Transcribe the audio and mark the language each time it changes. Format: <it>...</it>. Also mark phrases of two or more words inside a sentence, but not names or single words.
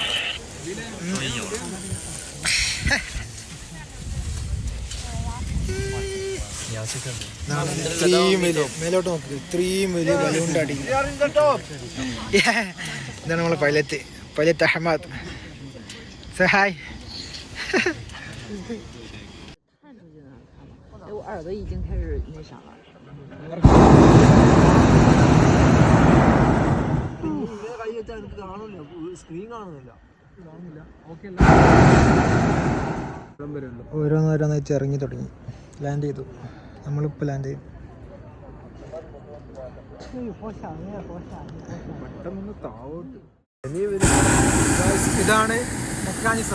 <ml>മേലോട്ട് നോക്ക്, ഇത്രയും വലിയ ബലൂണിൻ്റെ അടിയിൽ. ഇതാണ് നമ്മളെ പൈലറ്റ് അഹമ്മദ്.</ml> <en>Say hi.</en> <zh>我耳朵已经开始那啥了。</zh> <ml>ഓരോന്നോരോന്നായിട്ട് ഇറങ്ങി തുടങ്ങി. ലാൻഡ് ചെയ്തു. നമ്മളിപ്പോൾ ലാൻഡ് ചെയ്തു. ഇതാണ് മെക്കാനിസം.</ml>